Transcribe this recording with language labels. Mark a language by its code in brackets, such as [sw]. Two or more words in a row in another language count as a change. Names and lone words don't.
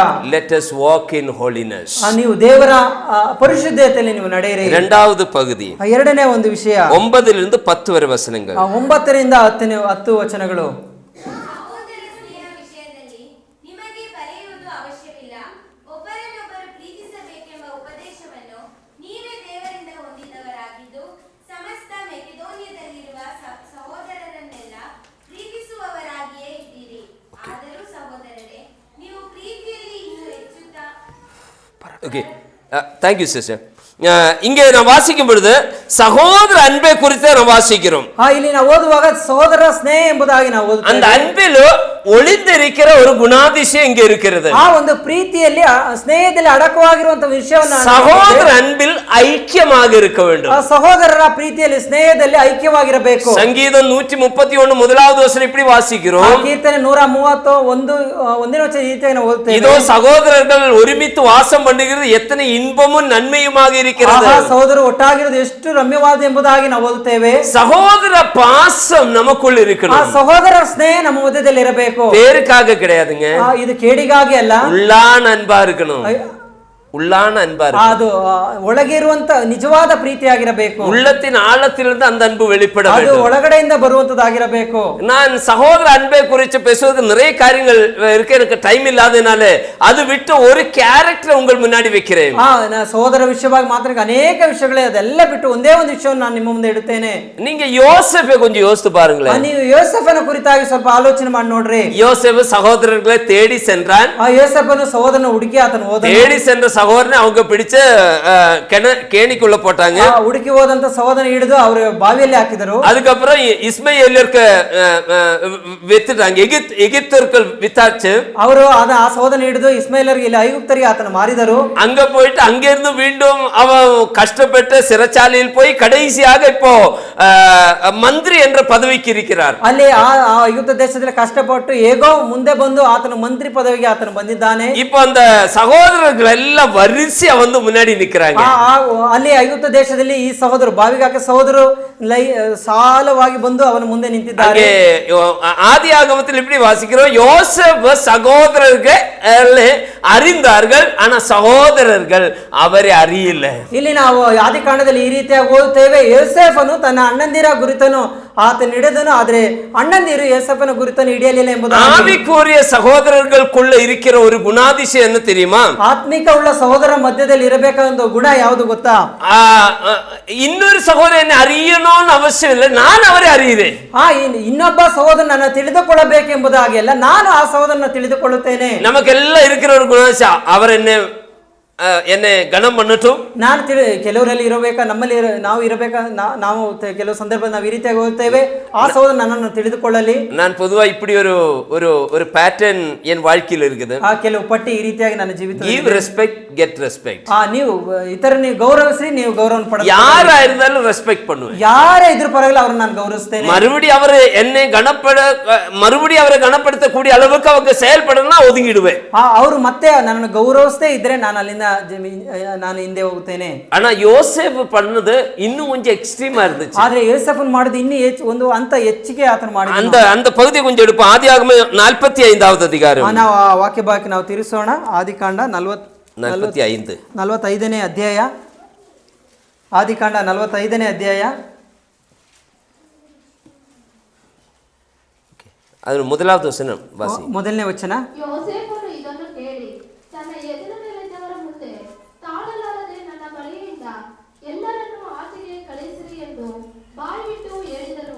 [en] Let us walk in holiness. [kn] ನೀವು ದೇವರ ಪರಿಶುದ್ಧತೆಯಲ್ಲಿ ನೀವು ನಡೆಯಿರಿ. [ta] இரண்டாவது பகுதி, [kn] ಎರಡನೇ ಒಂದು ವಿಷಯ, 9 10 ವರೆ ವಚನಗಳು. 9 ರಿಂದ 10 ವಚನಗಳು. ಸಹೋದರ ಸ್ನೇಹ ವಿಷಯದಲ್ಲಿ ನಿಮಗೆ ಬರೆಯುವುದು ಅವಶ್ಯವಿಲ್ಲ. ಒಬ್ಬರನ್ನೊಬ್ಬರು ಪ್ರೀತಿಸಬೇಕೆಂಬ ಉಪದೇಶವನ್ನು ನೀವೇ ದೇವರಿಂದ ಹೊಂದಿದವರಾಗಿದ್ದು ಸಮಸ್ತ ಮೆಕೆದೋನ್ಯದಲ್ಲಿರುವ ಸಹೋದರರನ್ನೆಲ್ಲ ಪ್ರೀತಿಸುವವರಾಗಿಯೇ ಇದ್ದೀರಿ. ಆದರೂ ಸಹೋದರರೇ, ನೀವು ಪ್ರೀತಿಯಲ್ಲಿ ಇನ್ನೂ ಹೆಚ್ಚುತ್ತಾ. [en] okay, thank you sister. [ta] இங்கே நான் வாசிக்கும் பொழுது சகோதர அன்பை குறித்து நாம் வாசிக்கிறோம். [kn] ಇಲ್ಲಿ ನಾವು ಓದುವಾಗ ಸಹೋದರ ಸ್ನೇಹ ಎಂಬುದಾಗಿ ನಾವು ಓದುತ್ತೇವೆ. [ta] அந்த அன்பில் ஒளிந்திருக்கிற ஒரு குணாதிசயம் இங்கே இருக்கிறது. [kn] ಆ ಒಂದು ಪ್ರೀತಿಯಲ್ಲಿ ಸ್ನೇಹದಲ್ಲಿ ಅಡಕವಾಗಿರುವಂತಹ ವಿಷಯವನ್ನು [ta] சகோதர அன்பில் ஐக்கியமாக இருக்க வேண்டும். [kn] ಆ ಸಹೋದರರ ಪ್ರೀತಿಯಲ್ಲಿ ಸ್ನೇಹದಲ್ಲಿ ಐಕ್ಯವಾಗಿರಬೇಕು. [ta] சங்கீதம் 131 முதலாவது வசனம் இப்படி வாசிக்கிறோம். [kn] ಕೀರ್ತನೆ 131 ಒಂದನೇ ವಚನ ಈ ರೀತಿಯಾಗಿ ನಾವು ಓದುತ್ತೇವೆ. [ta] இதோ சகோதரர்கள் ஒருமித்து வாசம் பண்ணுகிறது எத்தனை இன்பமும் நன்மையுமாக இருக்கிறது. [kn] ಸಹೋದರರು ಒಟ್ಟಾಗಿರೋದು ಎಷ್ಟು ರಮ್ಯವಾದ ಎಂಬುದಾಗಿ ನಾವು ಓದುತ್ತೇವೆ. [ta] சகோதர பாசம் நமக்குள் ಆ இருக்கணும். [kn] ಸಹೋದರರ ಸ್ನೇಹ ನಮ್ಮ ಮಧ್ಯದಲ್ಲಿ ಇರಬೇಕು. [ta] பேருக்காக கிடையாதுங்க, [kn] ಇದು ಕೇಡಿಗಾಗಿ ಅಲ್ಲ, [ta] உள்ளான அன்பா இருக்கணும். உள்ளான அன்பா இருக்கணும். [kn] ಅದು ಒಳಗೆ ಇರುವಂತ ನಿಜವಾದ ಪ್ರೀತಿಯಾಗಿರಬೇಕು. [ta] உள்ளத்தின் ஆழத்திலிருந்து அந்த அன்பு வெளிப்பட [kn] ಅದು [ta] வேண்டும். [kn] ಒಳಗಡೆಯಿಂದ ಬರುವಂತದ್ದಾಗಿರಬೇಕು. [ta] நான் சகோதர அன்பை குறித்து பேசுவதற்கு நிறைய காரியங்கள் இருக்கு, எனக்கு டைம் இல்லாதனால அது விட்டு ஒரு கேரக்டர் உங்கள் முன்னாடி வைக்கிறேன். [kn] ಸಹೋದರ ವಿಷಯವಾಗಿ ಮಾತ್ರ ಅನೇಕ ವಿಷಯಗಳೇ, ಅದೆಲ್ಲ ಬಿಟ್ಟು ಒಂದೇ ಒಂದು ವಿಷಯವನ್ನು ನಾನು ನಿಮ್ಮ ಮುಂದೆ ಇಡುತ್ತೇನೆ. [ta] நீங்க யோசேப்பை கொஞ்சம் யோசித்து பாருங்களேன். [kn] ನೀವು ಯೋಸೇಫನ ಕುರಿತಾಗಿ ಸ್ವಲ್ಪ ಆಲೋಚನೆ ಮಾಡಿ ನೋಡ್ರಿ. [ta] யோசேப்பு சகோதரர்களை தேடி சென்றான். [kn] ಆ ಯೋಸೇಫನು ಸಹೋದರನ ಹುಡುಕಿ ಆತನು ಹೋದನು. [ta] தேடி சென்ற சகோதரனை அவங்க பிடிச்ச கேணிக்குள்ள போட்டாங்க. [kn] ಹುಡುಕಿ ಹೋದಂತ ಸಹೋದರನ ಹಿಡಿದು ಅವರು ಬಾವಿಯಲ್ಲಿ ಹಾಕಿದರು. [ta] அதுக்கப்புறம் இஸ்மாயேலியருக்கு வித்துட்டாங்க, எகிப்தர்கள் வித்தாச்சு. [kn] ಅವರು ಆ ಸಹೋದರನ ಹಿಡಿದು ಇಸ್ಮಾಯೇಲರಿಗೆ ಇಲ್ಲಿ ಐಗುಪ್ತರಿಗೆ ಆತನ ಮಾರಿದರು. [ta] அங்க போயிட்டு அங்கிருந்து மீண்டும் அவன் கஷ்டப்பட்டு சிறைச்சாலையில் போய் கடைசியாக இப்போ மந்திரி என்ற பதவிக்கு இருக்கிறார். [kn] ಅಲ್ಲಿ ಆ ಐಗುಪ್ತ ದೇಶದಲ್ಲಿ ಕಷ್ಟಪಟ್ಟು ಹೇಗೋ ಮುಂದೆ ಬಂದು ಆತನ ಮಂತ್ರಿ ಪದವಿಗೆ ಆತನು ಬಂದಿದ್ದಾನೆ. [ta] இப்போ அந்த சகோதரர்கள் எல்லாம் வரிசையா வந்து முன்னாடி நிக்கிறாங்க. [kn] ಅಲ್ಲಿ ಐಗುಪ್ತ ದೇಶದಲ್ಲಿ ಈ ಸಹೋದರು ಬಾವಿಗೆ ಹಾಕಿ ಸಹೋದರು ಸಾಲವಾಗಿ ಬಂದು ಅವನ ಮುಂದೆ ನಿಂತಿದ್ದಾರೆ. [ta] ஆதியாகமத்தில் இப்படி வாசிக்கிறோம், யோசேப்பு சகோதரர்கள் அறிந்தார்கள், ஆனா சகோதரர்கள் அவரை அறியல. [kn] ಇಲ್ಲಿ ನಾವು ಆದಿಕಾಂಡದಲ್ಲಿ ಈ ರೀತಿಯಾಗಿ ಓದುತ್ತೇವೆ, ಯೋಸೇಫನು ತನ್ನ ಅಣ್ಣಂದಿರ ಗುರುತನು ಆತನ ಹಿಡಿದನು, ಆದ್ರೆ ಅಣ್ಣಂದಿರು ಯೋಸೇಫನ ಗುರುತನ್ನು ಹಿಡಿಯಲಿಲ್ಲ ಎಂಬುದಾಗಿ. [ta] ஆவிக்குரிய சகோதரர்களுக்குள்ள இருக்கிற ஒரு குணாதிசயம் என்ன தெரியுமா? [kn] ಆತ್ಮಿಕ ಉಳ್ಳ ಸಹೋದರ ಮಧ್ಯದಲ್ಲಿ ಇರಬೇಕಾದ ಗುಣ ಯಾವುದು ಗೊತ್ತಾ? [ta] இன்னொரு சகோதரனை அறியணும்னு அவசியம் இல்லை, நான் அவரை அறியுறேன். [kn] ಇನ್ನೊಬ್ಬ ಸಹೋದರನನ್ನ ತಿಳಿದುಕೊಳ್ಳಬೇಕೆಂಬುದಾಗಿ ಅಲ್ಲ, ನಾನು ಆ ಸಹೋದರನ ತಿಳಿದುಕೊಳ್ಳುತ್ತೇನೆ. [ta] நமக்கெல்லாம் இருக்கிற ஒரு குணாதிசயம், அவர் என்னை கனம் பண்ணட்டும். [kn] ನಾನು ಕೆಲವರಲ್ಲಿ ಇರಬೇಕಾ, ನಮ್ಮಲ್ಲಿ ನಾವು ಇರಬೇಕಾ, ನಾವು ಕೆಲವು ಸಂದರ್ಭ ನಾವು ಈ ರೀತಿಯಾಗಿ ಹೋಗ್ತೇವೆ, ಆ ಸಹೋದರ ನನ್ನನ್ನು ತಿಳಿದುಕೊಳ್ಳಲಿ. [ta] நான் பொதுவா இப்படி ஒரு ஒரு ஒரு பேட்டர்ன் என் வாழ்க்கையில் இருக்குது. [kn] ಆ ಕೆಲವು ಪಟ್ಟಿ ಈ ರೀತಿಯಾಗಿ ನನ್ನ ಜೀವಿತ. [en] give respect get respect. [kn] ನೀವು ಇತರರಿಗೆ ಗೌರವಿಸಿ, ನೀವು ಗೌರವವನ್ನು ಪಡೆದು. [ta] யாரா இருந்தாலும் ரெஸ்பெக்ட் பண்ணுவேன். [kn] ಯಾರೇ ಇದ್ರ ಪರವಾಗಿಲ್ಲ ಅವ್ರನ್ನ ನಾನು ಗೌರವಿಸ್ತೇನೆ. [ta] மறுபடியும் அவர் என்னை மறுபடியும் அவரை கனப்படுத்தக்கூடிய அளவுக்கு அவங்க செயல்படணும்னா ஒதுங்கிடுவேன். [kn] ಅವರು ಮತ್ತೆ ನನ್ನನ್ನು ಗೌರವಿಸದೇ ಇದ್ರೆ ನಾನು ಅಲ್ಲಿಂದ ನಾನು ಹಿಂದೆ ಹೋಗುತ್ತೇನೆ. [ta] ஆனா யோசேப்பு பண்ணது இன்னும் கொஞ்சம் எக்ஸ்ட்ரீமா இருந்துச்சு. [kn] ಆದ್ರೆ ಯೋಸೇಫನ್ ಮಾಡಿದ ಇನ್ನೂ ಒಂದು ಅಂತ ಹೆಚ್ಚಿಗೆ ಆತನ ಮಾಡಿದ. [ta] அந்த பகுதியை கொஞ்சம் எடுப்போம். ஆதியாகமம் 45வது அதிகாரம். [kn] ನಾವು ಆ ವಾಕ್ಯ ಭಾಗಕ್ಕೆ ನಾವು ತಿರುಗಿಸೋಣ. ಆದಿಕಾಂಡ 45ನೇ ಅಧ್ಯಾಯ. ಆದಿಕಾಂಡ 45ನೇ ಅಧ್ಯಾಯ. ಅದು ಮೊದಲಾவது ವಚನ ವಾಸಿ. ಮೊದಲನೇ ವಚನ. ಯೋಸೇಫನು ಇದನ್ನು ಕೇಳಿ ತನ್ನ ಎದುರಿನಲ್ಲಿದ್ದವರ ಮುಂದೆ ತಾಳಲಾರದೆ ನನ್ನ ಬಳಿಯಿಂದ ಎಲ್ಲರನ್ನೂ ಆಚೆಗೆ ಕಳಿಸಿರಿ ಎಂದು ಬಾಯ್ಬಿಟ್ಟು ಹೇಳಿದನು.